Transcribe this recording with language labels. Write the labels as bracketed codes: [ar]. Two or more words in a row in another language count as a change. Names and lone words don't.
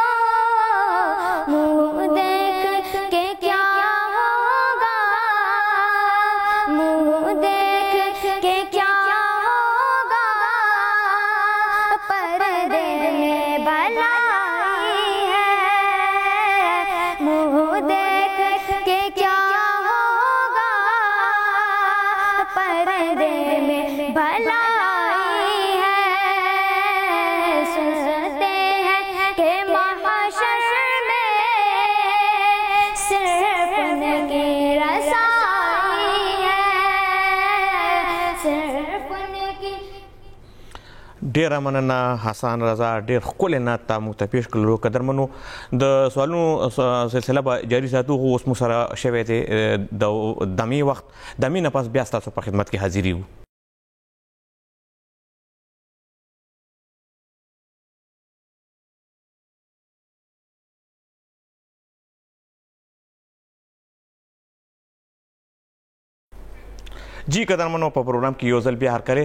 [ur] منہ دیکھ کے کیا ہوگا، منہ دیکھ کے کیا ہوگا، پردے میں بھلائی ہے، منہ دیکھ کے کیا ہوگا، پردے میں بھلائی ہے. سنتے ہیں کہ محشر میں صرف ان کی رسائی ہے، صرف ان کی है, सिर्फ उनकी। [ps] ډیره مننه حسن رضا، ډیر ښکلی نعت تا موږ ته پیش کړلو. قدرمنو د سوالونو سلسله به جاري ساتو، خو اوس موږ سره شوی دی د دمې وخت. دمې نه پس بیا ستاسو په خدمت کې حاضر یو. جی قدرمنو په پروګرام کې یو ځل بیا هرکلی.